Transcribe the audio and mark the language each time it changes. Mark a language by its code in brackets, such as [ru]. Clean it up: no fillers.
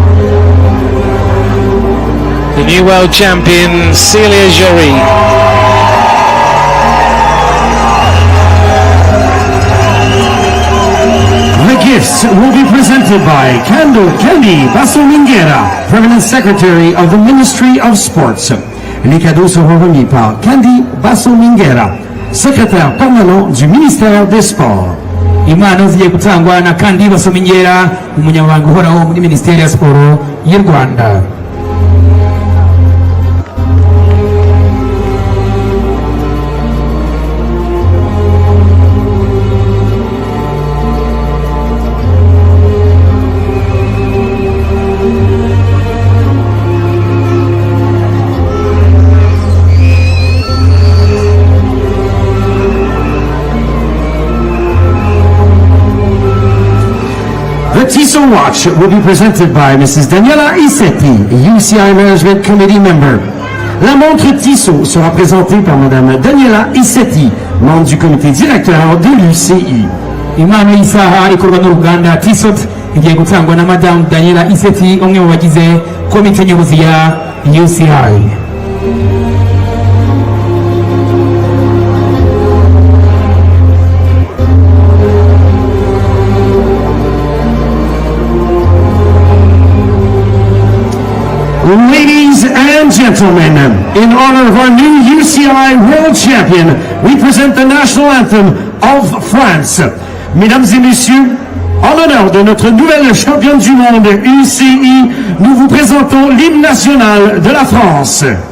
[en] The new world champion, Célia Géry. gifts will be presented by Candy Basomingera, Permanent Secretary of the Ministry of Sports. [fr] Les cadeaux seront remis par Candy Basomingera, secrétaire permanent du ministère des Sports. [rw] impano zigiye gutangwa na kandi basomenyera umunyamabanga uhoraho muri minisiteri ya siporo y'u Rwanda. [en] The Tissot Watch will be presented by Mrs. Daniela Isetti, UCI Management Committee member. [fr] La montre Tissot sera présentée par Madame Daniela Isetti, membre du comité directeur de l'UCI. [rw] Impano y'isaha ikorwa n'uruganda Tissot igiye gutangwa na Madame Daniela Isetti, umwe mu bagize komite nyobozi ya UCI. [en] Ladies and gentlemen, in honor of our new UCI World Champion, we present the national anthem of France. [fr] Mesdames et messieurs, en l'honneur de notre nouvelle championne du monde UCI, nous vous présentons l'hymne national de la France.